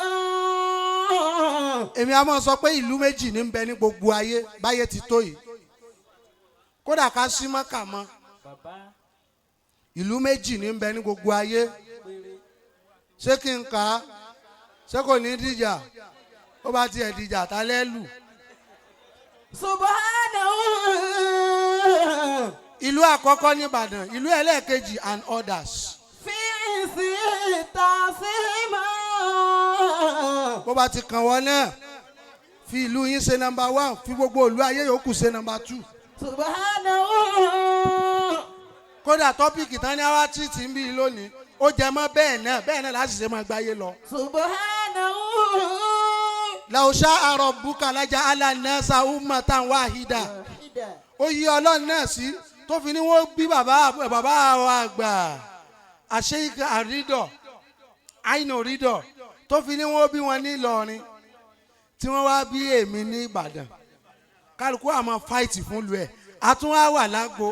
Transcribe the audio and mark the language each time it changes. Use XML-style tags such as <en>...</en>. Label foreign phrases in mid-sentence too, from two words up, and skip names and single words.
<yo>èmi a máa sọ pé ìlú méjì ní ń bẹ ní gbogbo ayé báyé ti tó yìí kódà ká sí mọ́kà mọ́ ìlú méjì ní ń bẹ ní gbogbo ayé ṣé kí n kà á ṣé kò ní dìjà ó bá tiẹ̀ dìjà tá lẹ́lù. Subhanahu. ìlú àkọ́kọ́ ní Ìbàdàn ìlú ẹlẹ́ẹ̀kejì</yo> <en>and others.</en> <yo>fi sí tàṣímà. bó bá ti kàn wọ́n náà fi ìlú yín ṣe number 1 fi gbogbo ìlú ayé yòókù ṣe number 2. Subhanahu. kódà tọ́pìkì tán ní àwa títì ń bí lónìí ó jẹ mọ́ bẹ́ẹ̀ náà láti ṣe máa gbáyé lọ. Subhanahu.</yo> <ar>لو شاء ربك لجعل الناس أمة واحدة.</ar> <yo>ó yí Ọlọ́run náà sí tó fi ní wọ́n bí bàbá wa àgbà Sheikh àrídọ̀ àìnà rídọ̀ tó fi ní wọ́n bí wọn ní Ìlọrin tí wọ́n wá bí èmi ní Ìbàdàn kálukú àmọ́ fáìtì fún lu ẹ̀ àtún wá wà lágbo</yo>